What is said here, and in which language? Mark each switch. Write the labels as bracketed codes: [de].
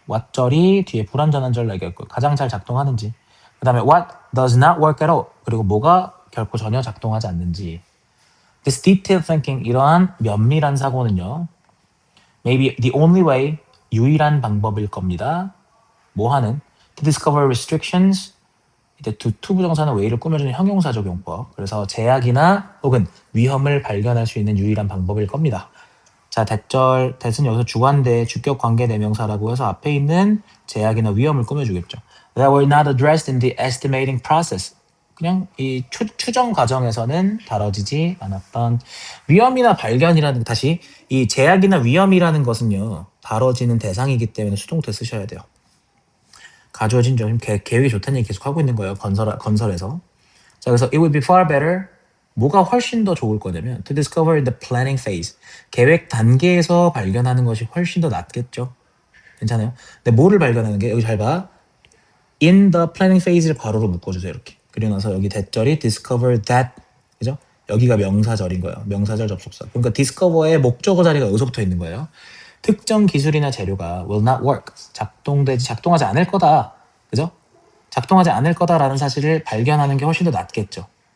[ko] what절이 뒤에 불완전한 절 얘기했고 가장 잘 작동하는지. [en] 그다음에 what does not work at all. [ko] 그리고 뭐가 결코 전혀 작동하지 않는지. [en] This detailed thinking [ko] 이러한 면밀한 사고는요. [en] Maybe the only way [ko] 유일한 방법일 겁니다. 뭐 하는? [en] To discover restrictions [ko] 이제 투부정사는 way를 꾸며주는 형용사 적용법. 그래서 제약이나 혹은 위험을 발견할 수 있는 유일한 방법일 겁니다. 자, that은 여기서 주관대 주격 관계 대명사라고 해서 앞에 있는 제약이나 위험을 꾸며주겠죠. [en] That were not addressed in the estimating process. [ko] 그냥 이 추정 과정에서는 다뤄지지 않았던 위험이나 발견이라는 다시 이 제약이나 위험이라는 것은요 다뤄지는 대상이기 때문에 수동태 쓰셔야 돼요. 가져진 점 계획이 좋다는 얘기 계속 하고 있는 거예요. 건설에서. 자, 그래서 [en] it would be far better. [ko] 뭐가 훨씬 더 좋을 거냐면 [en] to discover the planning phase. [ko] 계획 단계에서 발견하는 것이 훨씬 더 낫겠죠. 괜찮아요? 근데 뭐를 발견하는 게 여기 잘 봐. in the planning phase를 괄호로 묶어주세요. 이렇게. 그리고 나서 여기 대절이 discover that. 그죠? 여기가 명사절인 거예요. 명사절 접속사. 그러니까 discover의 목적어 자리가 여기서 붙어 있는 거예요. 특정 기술이나 재료가 [en] will not work. [ko] 작동하지 않을 거다. 그죠? 작동하지 않을 거다라는 사실을 발견하는 게 훨씬 더 낫겠죠.